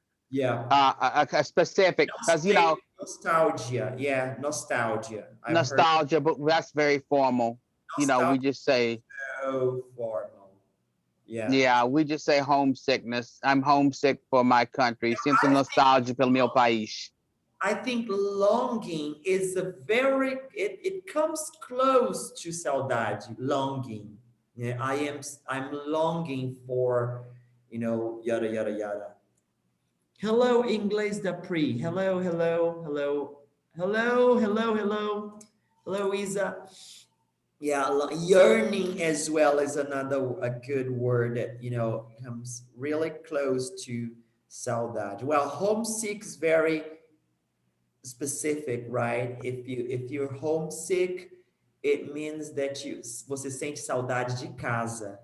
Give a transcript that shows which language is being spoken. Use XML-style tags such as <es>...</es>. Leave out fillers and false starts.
<en>Yeah. A specific, because nostalgia. Yeah, nostalgia. nostalgia, but that's very formal. Nostalgia. We just say So formal. Yeah. Yeah, we just say homesickness. I'm homesick for my country.</en> <pt>Sinto nostalgia pelo meu país.</pt> <en>I think longing is it comes close to saudade, longing. Yeah, I'm longing for, yada, yada, yada. Hello, Inglês da Pri. Hello, hello, hello. Hello, hello, hello. Hello, Isa. Yeah, yearning as well is a good word that, comes really close to saudade. Well, homesick is very specific, right? If you're homesick, it means that</en> <pt>você sente saudade de casa.</pt>